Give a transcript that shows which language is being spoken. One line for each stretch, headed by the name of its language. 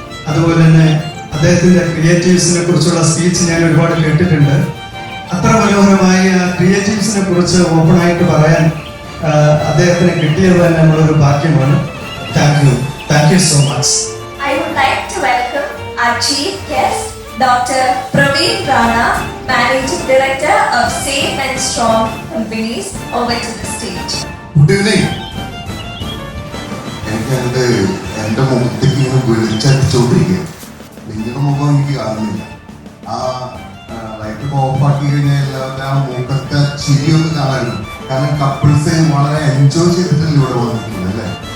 Malayalam: അതുപോലെ തന്നെ അദ്ദേഹത്തിൻ്റെ ക്രിയേറ്റീവ്സിനെ കുറിച്ചുള്ള സ്പീച്ച് ഞാൻ ഒരുപാട് കേട്ടിട്ടുണ്ട്. അത്ര മനോഹരമായി ആ ക്രിയേറ്റീവ്സിനെ കുറിച്ച് ഓപ്പണായിട്ട് പറയാൻ അദ്ദേഹത്തിന് കിട്ടിയത് തന്നെ നമ്മളൊരു ഭാഗ്യമാണ്.
English: Thank you so much. I would like to welcome our chief guest, Dr. Praveen Rana, Managing Director of Safe and Strong Companies, over to the stage. Good evening.
Malayalam: എൻ്റെ മുഖത്തേക്ക് ഇങ്ങനെ വിളിച്ചടിച്ചോണ്ടിരിക്കുക. നിങ്ങളുടെ മുഖം എനിക്ക് കാണുന്നില്ല. ആ ലൈറ്റ് ഓഫാക്കി കഴിഞ്ഞാൽ എല്ലാവരും ആ മുഖത്തെ ചിരിയൊന്ന് കാണാനും. കാരണം കപ്പിൾസ് വളരെ എൻജോയ് ചെയ്തിട്ടല്ലേ ഇവിടെ വന്നിട്ടുണ്ട് അല്ലേ.